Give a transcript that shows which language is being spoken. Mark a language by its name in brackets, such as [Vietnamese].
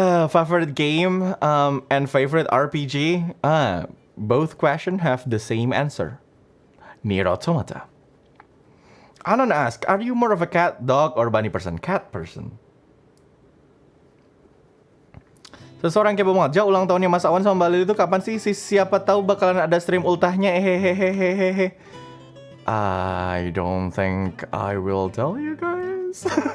[English] Favorite game and favorite RPG? Both questions have the same answer. Nier Automata. Anon asks, are you more of a cat, dog, or bunny person? Cat person. [Indonesian] Seseorang kepo banget, ulang tahunnya Mas Awan sama Mbak Lili itu kapan sih? Siapa tahu bakalan ada stream ultahnya. Hehehehehe. [English] I don't think I will tell you guys.